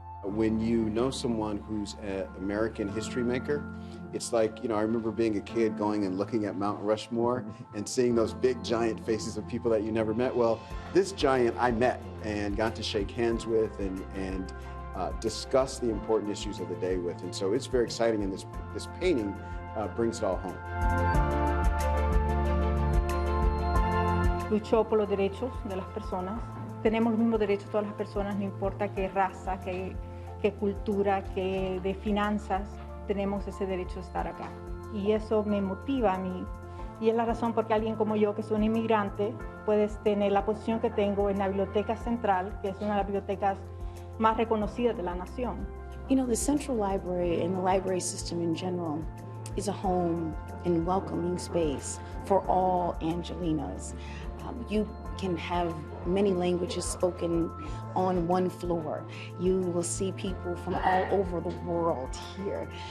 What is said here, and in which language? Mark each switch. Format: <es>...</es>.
<en>When you know someone who's an American history maker, it's like, I remember being a kid going and looking at Mount Rushmore and seeing those big giant faces of people that you never met. Well, this giant I met and got to shake hands with and discuss the important issues of the day with. And so it's very exciting, and this painting brings it all home.</en> <es>Luchó por los derechos de las personas. Tenemos los mismos derechos todas las personas, no importa qué raza, qué cultura, qué de finanzas, tenemos ese derecho de estar acá. Y eso me motiva a mí. Y es la razón por qué alguien como yo, que soy un inmigrante, puedes tener la posición que tengo en la Biblioteca Central, que es una de las bibliotecas más reconocidas de la nación.</es> <en>You know, the Central Library and the library system in general is a home and welcoming space for all Angelinos. You can have many languages spoken on one floor. You will see people from all over the world here.</en>